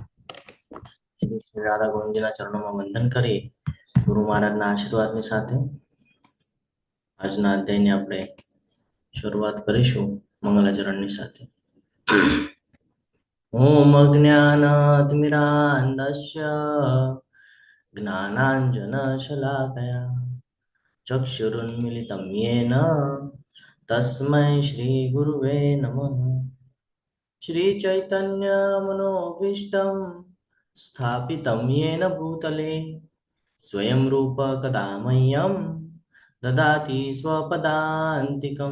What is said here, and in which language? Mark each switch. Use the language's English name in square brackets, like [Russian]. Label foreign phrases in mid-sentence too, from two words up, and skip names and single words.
[Gujarati] શ્રી શ્રી રાધા ગોવિંદજીના ચરણોમાં વંદન કરી ગુરુ મહારાજના આશીર્વાદની સાથે આજના અધ્યાયની આપણે શરૂઆત કરીશું મંગલાચરણની સાથે. [Sanskrit] ઓમ અજ્ઞાનાતિમિરાન્ધસ્ય જ્ઞાનાંજનશલાકયા ચક્ષુરુન્મિલિतं येन तस्मै श्रीगुरुवे नमः. श्रीचैतन्यमनोभीष्टं स्थापितं येन भूतले स्वयं रूप कदा मह्यं ददाति स्वपदान्तिकं.